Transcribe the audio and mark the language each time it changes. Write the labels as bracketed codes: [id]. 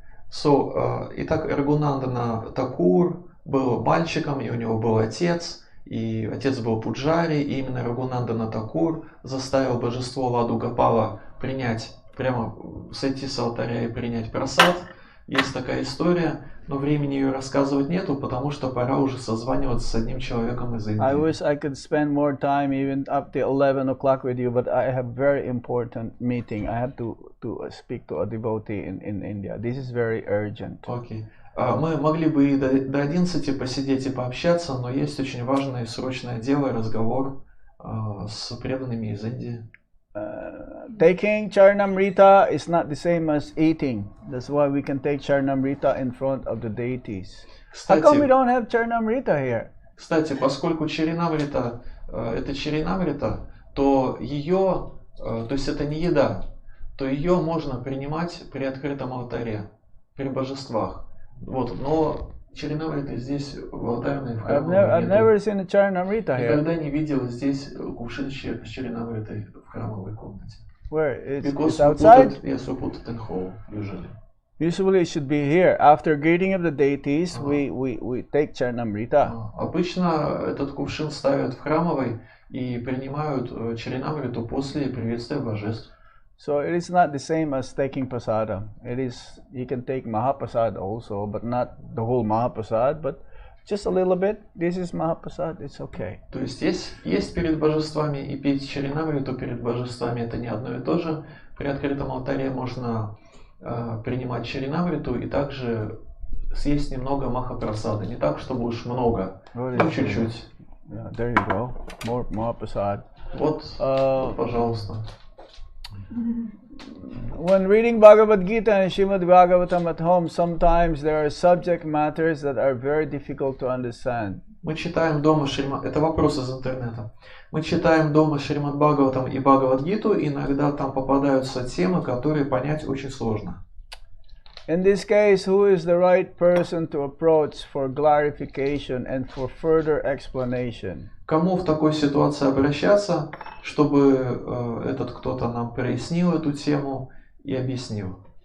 [ru] So, итак, Рагунандана Такур был мальчиком, и у него был отец, и отец был пуджари, и именно Рагунандана Такур заставил божество Ладу Гопала принять, прямо сойти с алтаря и принять прасад. Есть такая история, но времени ее рассказывать нету, потому что пора уже созваниваться с одним человеком из Индии. [en] I wish I could spend more time, even up to 11 o'clock with you, but I have very important meeting. I have to speak to a devotee in India. This is very urgent. Okay. [ru] Мы могли бы и до 11 посидеть и пообщаться, но есть очень важное и срочное дело, разговор с преданными из Индии. [en] Taking Charnamrita is not the same as eating. That's why we can take Charnamrita in front of the deities. How come we don't have Charnamrita here? [ru] Кстати, поскольку Чаринамрита это Чаринамрита, то ее, то есть это не еда, то ее можно принимать при открытом алтаре, при божествах. Вот, но Чаринамрита здесь в алтарной в храмовой [en] I've never seen a Charnamrita here. [ru] Никогда не видел здесь кувшин с Чаринамритой в храмовой комнате. [en] Where? It's Because outside? Yes, we put it in hall, usually. Usually it should be here. After greeting of the deities, we take Charnamrita. [ru] Обычно этот кувшин ставят в храмовой и принимают Чаринамриту после приветствия божеств. [en] So it is not the same as taking prasada. It is, you can take Mahaprasad also, but not the whole Mahaprasad, but just a little bit. This is Mahaprasad, it's okay. [ru] То есть есть перед божествами и петь Чаринамриту перед божествами это не одно и то же. При открытом алтаре можно принимать Чаринамриту и также съесть немного Махапрасада. Не так, чтобы уж много, но чуть-чуть. [en] Yeah, there you go. More Mahaprasad. [ru] Вот, пожалуйста. [en] When reading Bhagavad Gita and Srimad Bhagavatam at home, sometimes there are subject matters that are very difficult to understand. [ru] Мы читаем дома Шримад... Это вопрос из интернета. Мы читаем дома Шримад Бхагаватам и Бхагавад Гиту, иногда там попадаются темы, которые понять очень сложно. [en] In this case, who is the right person to approach for clarification and for further explanation? [ru] Кому в такой ситуации обращаться, чтобы этот кто-то нам прояснил эту тему и объяснил?